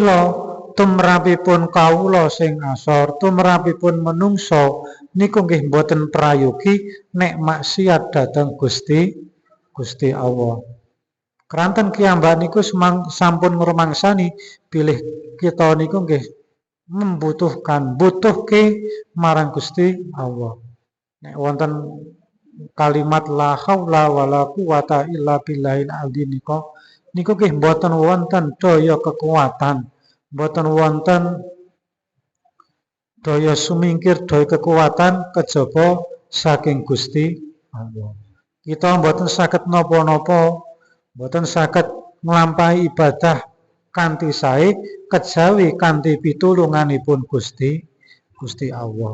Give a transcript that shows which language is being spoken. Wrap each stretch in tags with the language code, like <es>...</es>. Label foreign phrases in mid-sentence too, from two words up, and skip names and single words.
<jv>Mila tumrapipun kawula sing asor, tumrapipun menungso niku nggih boten prayogi nek maksiat dhateng Gusti Allah. Keranten kiyambak niku sampun ngrumangsani bilih kita niku nggih butuhke marang Gusti Allah. Nek wonten kalimat</jv> <ar>لا حول ولا قوة إلا بالله العظيم</ar> <jv>niku nggih boten wonten daya kekuatan, boten wonten daya sumingkir, daya kekuatan kejaba saking Gusti Allah. Kita boten saged napa-napa, boten saged nglampahi ibadah kanthi sae kejawi kanthi pitulunganipun Gusti Allah.</jv>